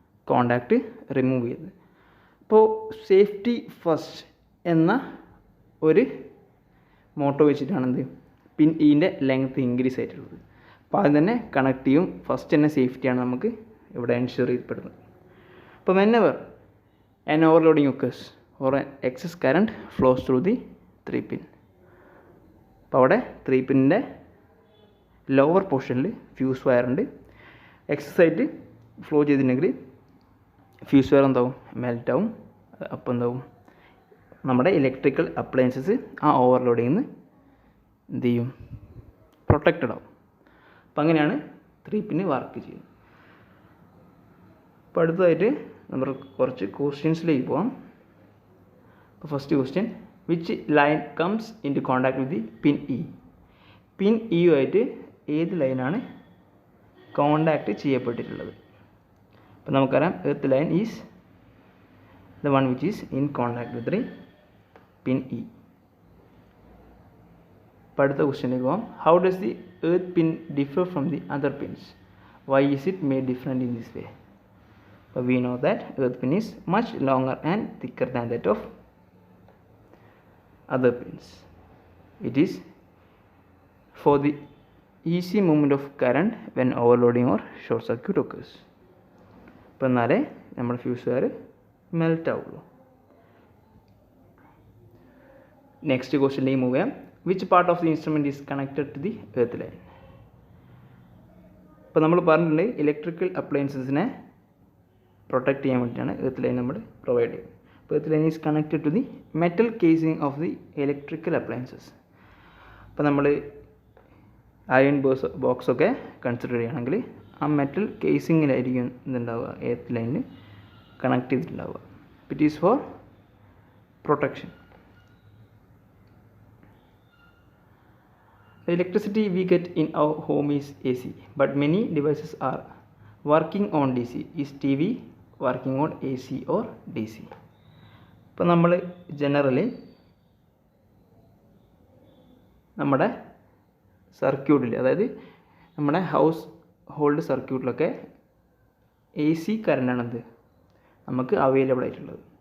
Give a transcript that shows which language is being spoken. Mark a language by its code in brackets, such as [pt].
[ml] Contact remove ചെയ്ത്. അപ്പോൾ safety first എന്ന ഒരു മോട്ടോ വെച്ചിട്ടാണെന്ത്? പിൻ ഇൻ്റെ ലെങ്ത്ത് ഇൻക്രീസ് ആയിട്ടുള്ളത്. അപ്പോൾ അത് തന്നെ കണക്ട് ചെയ്യും. ഫസ്റ്റ് തന്നെ സേഫ്റ്റിയാണ് നമുക്ക് ഇവിടെ എൻഷുർ ചെയ്യപ്പെടുന്നത്. [en] അപ്പോൾ whenever an overloading occurs or an excess current flows through the 3-pin, [ml] അപ്പോൾ അവിടെ 3-pinൻ്റെ ലോവർ പോർഷനിൽ ഫ്യൂസ് വയർ ഉണ്ട്. എക്സസ് ആയിട്ട് ഫ്ലോ ചെയ്തിട്ടുണ്ടെങ്കിൽ ഫ്യൂസ് വയർ എന്താവും? മെൽറ്റാവും. അപ്പോൾ എന്താവും? നമ്മുടെ ഇലക്ട്രിക്കൽ അപ്ലയൻസസ് ആ ഓവർലോഡിൽ നിന്ന് എന്ത് ചെയ്യും, പ്രൊട്ടക്റ്റഡ് ആവും. അപ്പം അങ്ങനെയാണ് 3 പിൻ വർക്ക് ചെയ്യുന്നത്. അപ്പോൾ അടുത്തതായിട്ട് നമ്മൾ കുറച്ച് ക്വസ്റ്റ്യൻസിലേക്ക് പോകാം. അപ്പോൾ first question, [en] Which line comes into contact with the pin E? [ml] പിൻ ഇയുമായിട്ട് ഏത് ലൈനാണ് കോണ്ടാക്ട് ചെയ്യപ്പെട്ടിട്ടുള്ളത്? അപ്പോൾ നമുക്കറിയാം [en] Earth line is the one which is in contact with the pin E. [ml] അപ്പോൾ അടുത്ത ക്വസ്റ്റ്യനിലേക്ക് പോകാം. [en] How does the earth pin differ from the other pins? Why is it made different in this way? അപ്പോൾ we know that earth pin is much longer and thicker than that of other pins. It is for the easy movement of current when overloading or short circuit occurs. [ml] അപ്പോൾ എന്നാലേ നമ്മുടെ ഫ്യൂസുകാർ melt ആവുള്ളൂ. Next ക്വസ്റ്റ്യനിലേക്ക് move ചെയ്യാം. [en] Which part of the instrument is connected to the earth line? [ml] ഇപ്പോൾ നമ്മൾ പറഞ്ഞിട്ടുണ്ട് electrical അപ്ലയൻസസിനെ protect ചെയ്യാൻ വേണ്ടിയിട്ടാണ് എർത്ത് ലൈൻ നമ്മൾ പ്രൊവൈഡ് ചെയ്യുന്നത്. [en] Earth line is connected to the metal casing of the electrical appliances. [ml] അപ്പോൾ നമ്മൾ അയൺ ബോക്സൊക്കെ കൺസിഡർ ചെയ്യുകയാണെങ്കിൽ ആ മെറ്റൽ കേസിങ്ങിലായിരിക്കും ഇതുണ്ടാവുക, എർത്ത് ലൈനിൽ connect ചെയ്തിട്ടുണ്ടാവുക. [en] It is for protection. The electricity we get in our home is AC, but many devices are working on DC. Is TV working on AC or DC? [ml] ഇപ്പോൾ നമ്മൾ generally നമ്മുടെ സർക്യൂട്ടിൽ, അതായത് നമ്മുടെ house hold സർക്യൂട്ടിലൊക്കെ AC കറണ്ടാണെന്ത് നമുക്ക് available ആയിട്ടുള്ളത്.